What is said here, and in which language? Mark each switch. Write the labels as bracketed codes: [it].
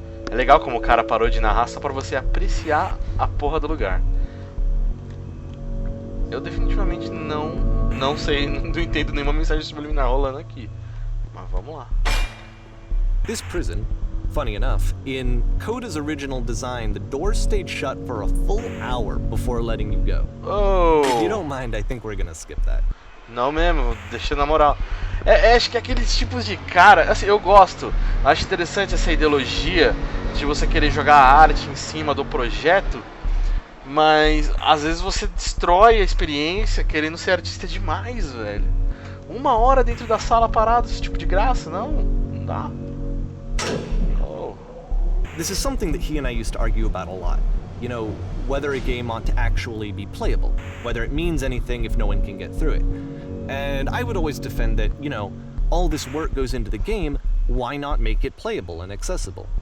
[pt] É legal como o cara parou de narrar só pra você apreciar a porra do lugar. Eu definitivamente não sei, não entendo nenhuma mensagem subliminar rolando aqui. Mas vamos lá. [en] This prison, funny enough, in Coda's original design, the doors stayed shut for a full hour before letting you go. Oh! If you don't mind, I think we're gonna skip that. [pt] Não mesmo, deixa na moral. Acho que aqueles tipos de cara, assim, eu gosto. Acho interessante essa ideologia de você querer jogar a arte em cima do projeto, mas às vezes você destrói a experiência querendo ser artista demais, velho. 1 hora dentro da sala parado, esse tipo de graça, não dá. [en] This is something that he and I used to argue about a lot. You know, whether a game ought to actually be playable, whether it means anything if no one can get through it. And I would always defend that, you know, all this work goes into the game, why not make it playable and accessible?